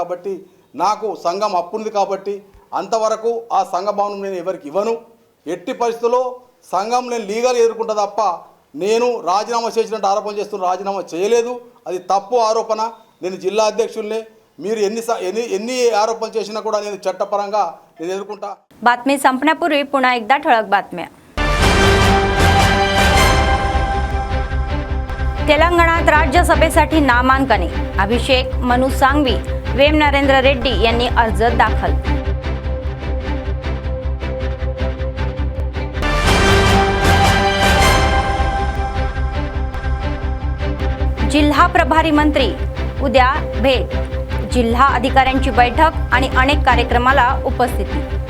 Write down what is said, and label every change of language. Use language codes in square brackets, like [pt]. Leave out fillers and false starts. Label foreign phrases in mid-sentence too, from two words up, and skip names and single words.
[te] కాబట్టి నాకు సంఘం అప్పు ఉంది కాబట్టి అంతవరకు ఆ సంఘ భవనం నేను ఎవరికి ఇవ్వను। ఎట్టి పరిస్థితుల్లో సంఘం నేను లీగల్ ఎదుర్కొంటా తప్ప నేను రాజీనామా చేసినట్టు ఆరోపణ చేస్తున్న రాజీనామా చేయలేదు। అది తప్పు ఆరోపణ। నేను జిల్లా అధ్యక్షుల్నే, మీరు ఎన్ని ఆరోపణలు చేసినా కూడా నేను చట్టపరంగా నేను ఎదుర్కొంటా। [mr] बातमी संपण्यापूर्वी पुन्हा एकदा ठळक बातम्या। तेलंगणात राज्यसभेसाठी नामांकने। अभिषेक मनु सांघवी, वेम नरेंद्र रेड्डी यांनी अर्ज दाखल। जिल्हा प्रभारी मंत्री उद्या भेट, जिल्हा अधिकाऱ्यांची बैठक आणि अनेक कार्यक्रमाला उपस्थिती।